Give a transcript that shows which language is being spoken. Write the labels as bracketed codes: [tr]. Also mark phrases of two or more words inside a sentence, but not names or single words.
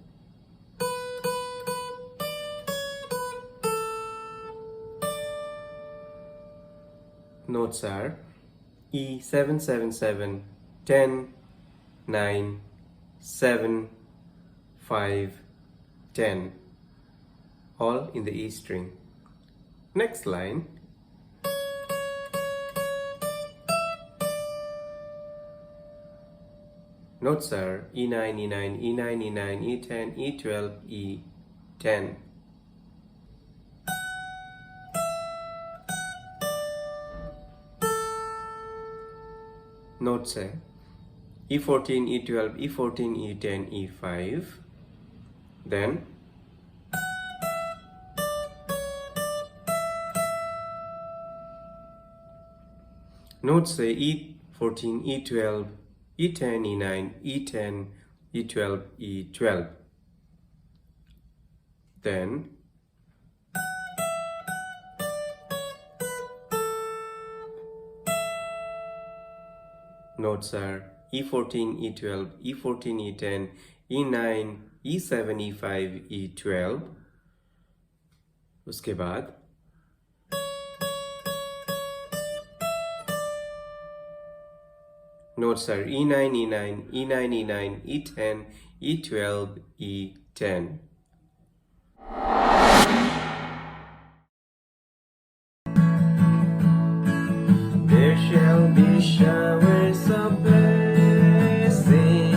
[en] Notes are E7, 7, 7, 10, 9, 7, 5, 10, all in the E string. Next line. Notes are E9, E9, E9, E9, E10, E12, E10. Notes है E14, E12, E14, E10, E5. Then notes है E14, E12, E10, E9, E10, E12, E12. Then notes are E14, E12, E14, E10, E9, E7, E5, E12. [hi] उसके बाद [en] notes are E9, E9, E9, E9, E10, E12, E10. There shall be showers of blessing.